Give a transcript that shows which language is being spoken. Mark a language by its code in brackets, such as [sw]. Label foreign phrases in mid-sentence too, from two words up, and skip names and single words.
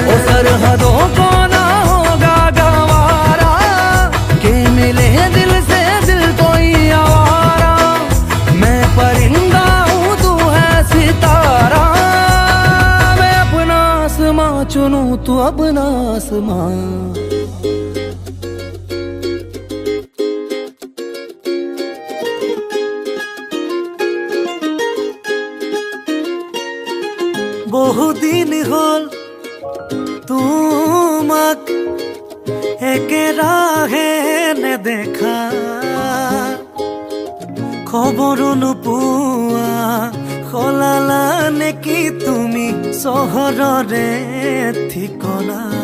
[hi] ओ सरहदों को ना होगा गवारा, के मिले दिल से दिल कोई आवारा। मैं परिंदा हूँ तू है सितारा, मैं अपना आसमां चुनूं तू अपना आसमां। [as] বহুদিন হল তোমাক একেৰাহে নেদেখা, খবৰো নোপোৱা সলালা নেকি তুমি চহৰৰে ঠিকনা।